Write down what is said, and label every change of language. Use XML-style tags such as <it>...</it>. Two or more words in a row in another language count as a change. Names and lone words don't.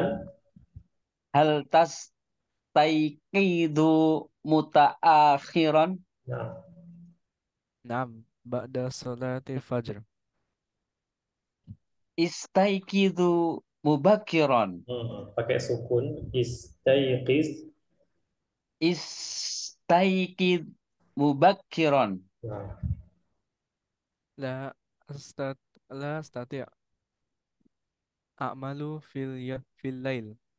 <ar>هل تستيقظ متأخرا. Nah, نعم، بعد صلاة فجر. أستيقظ مبكرا.</ar> <id>pakai sukun.</id> <ar>Istayqiz. أستيقظ مبكرا. Nah, لا أستط لا أستطيع أعمل في الليل.</ar>